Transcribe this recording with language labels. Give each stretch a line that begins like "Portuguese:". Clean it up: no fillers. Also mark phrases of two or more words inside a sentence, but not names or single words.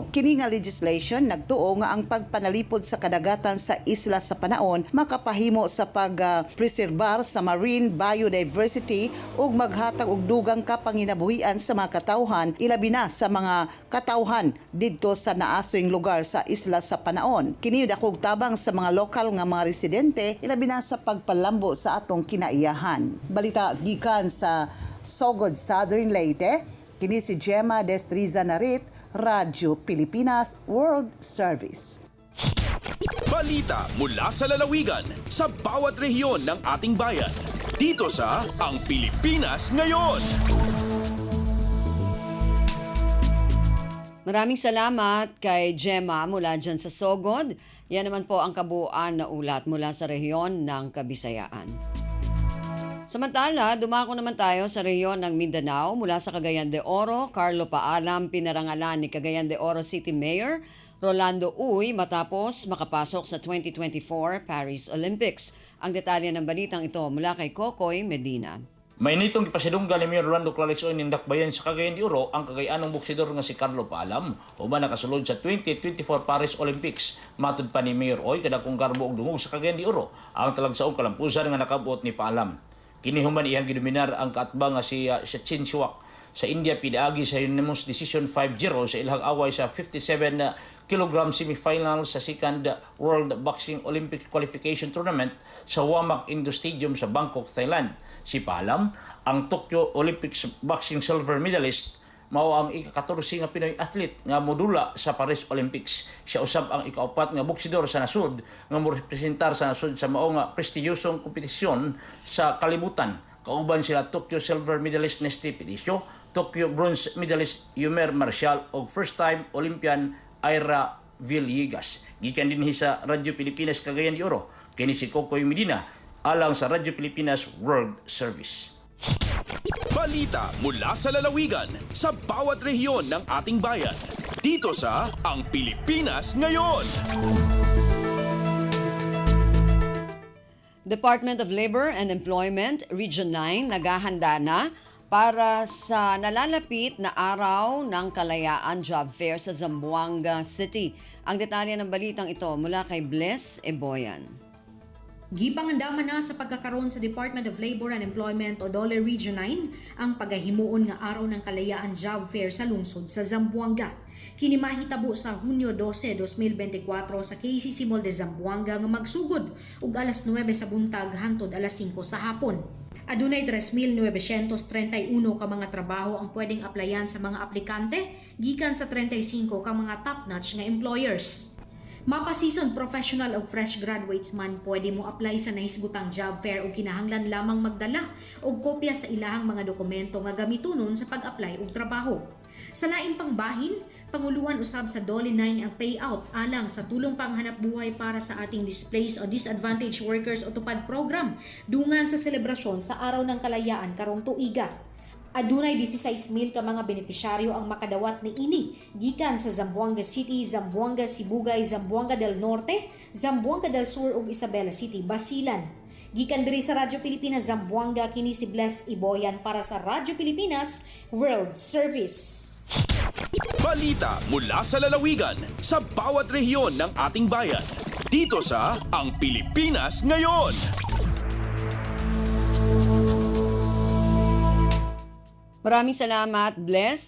Cebuano: Kini nga legislation nagtuo nga ang pagpanalipod sa kadagatan sa isla sa Panaon makapahimo sa preserbar sa
English: marine biodiversity
Cebuano: ug maghatag og dugang kapanginabuhian sa mga katawhan, ilabi na sa mga katawhan didto sa naasoyng lugar sa isla sa Panaon. Kini dakog tabang sa mga lokal nga mga residente, ilabi na sa pagpalambo sa atong kinaiyahan. Balita gikan sa Sogod, Southern Leyte, kini si Gemma Destriza Narit, Radyo Pilipinas World Service.
Filipino: Balita mula sa lalawigan sa bawat rehiyon ng ating bayan. Dito sa Ang Pilipinas Ngayon. Maraming salamat kay Gemma mula dyan sa Sogod. Yan naman po ang kabuuan na ulat mula sa rehiyon ng Kabisayaan. Samantala, dumako naman tayo sa rehiyon ng Mindanao mula sa Cagayan de Oro. Carlo Paalam pinarangalan ni Cagayan de Oro City Mayor Rolando Uy matapos makapasok sa 2024 Paris Olympics. Ang detalye ng balitang ito mula kay Kokoy Medina.
Cebuano: May nitong ipasidunggan ni Mayor Rolando Clarix Uy nindakbayan sa Cagayan de Oro ang kagayanong boksidor nga si Carlo Paalam uban nakasulod sa 2024 Paris Olympics. Matud pa ni Mayor Uy kada kung garbo og dungog sa Cagayan de Oro ang talagsaong kalampusan nga nakabuot ni Paalam. Kinihuman iyang gidominar ang kaatbang nga si Sachin Siwak sa India pidaagi sa
English: unanimous decision
Cebuano: 5-0 sa ilhang away sa 57 kg semifinal sa second World Boxing Olympic Qualification Tournament sa Wamak Indo Stadium sa Bangkok, Thailand. Si Paalam, ang Tokyo Olympics
English: boxing silver medalist,
Cebuano: mao ang ika-14 nga Pinoy athlete nga modula sa Paris Olympics. Siya usab ang ika-4 nga boksidor sa nasud nga morepresentar sa nasud sa mao nga prestiyosong kompetisyon sa kalibutan. Kauban sila Tokyo
English: silver medalist
Cebuano: Nesty Pedicio, Tokyo
English: bronze medalist
Cebuano: Yumer Marcial ug
English: first-time Olympian
Cebuano: Ira Villegas. Gikan dinhi sa Radyo Pilipinas Cagayan de Oro, kini si Kokoy Medina alang sa Radyo Pilipinas World Service.
Filipino: Balita mula sa lalawigan sa bawat rehiyon ng ating bayan. Dito sa Ang Pilipinas Ngayon. Department of Labor and Employment, Region 9, naghahanda na para sa nalalapit na araw ng Kalayaan Job Fair sa Zamboanga City. Ang detalye ng balitang ito mula kay Bless Eboyan.
Cebuano: Gipangandaman na sa pagkakaroon sa Department of Labor and Employment o DOLE Region 9 ang paghahimuon nga araw ng Kalayaan Job Fair sa lungsod sa Zamboanga. Kini mahitabo sa Hunyo 12, 2024 sa KCC Mall de Zamboanga nga magsugod ug alas 9 sa buntag hangtod alas 5 sa hapon. Adunay 3,931 ka mga trabaho ang pwedeng applyan sa mga aplikante gikan sa 35 ka mga top-notch nga employers. Mapa-
English: seasoned professional
Cebuano: o
English: fresh graduates
Cebuano: man pwede mo apply sa nahisgutang
English: job fair
Cebuano: o kinahanglan lamang magdala og kopya sa ilahang mga dokumento nga gamitonon sa pag-apply og trabaho. Sa lain pang bahin, panguluan usab sa DOLE 9 ang payout alang sa tulong panghanap buhay
Filipino: para sa ating
Cebuano: displaced o
English: disadvantaged workers
Cebuano: o tupad program dungan sa selebrasyon sa Araw ng Kalayaan karong tuiga. Adunay 16,000 ka mga benepisyaryo ang makadawat ni ini gikan sa Zamboanga City, Zamboanga Sibugay, Zamboanga del Norte, Zamboanga del Sur ug Isabela City, Basilan. Gikan diri sa Radyo Pilipinas Zamboanga, kini si Bless Iboyan para sa Radyo Pilipinas World Service.
Filipino: Balita mula sa lalawigan sa bawat rehiyon ng ating bayan. Dito sa Ang Pilipinas Ngayon. Maraming salamat, Bless.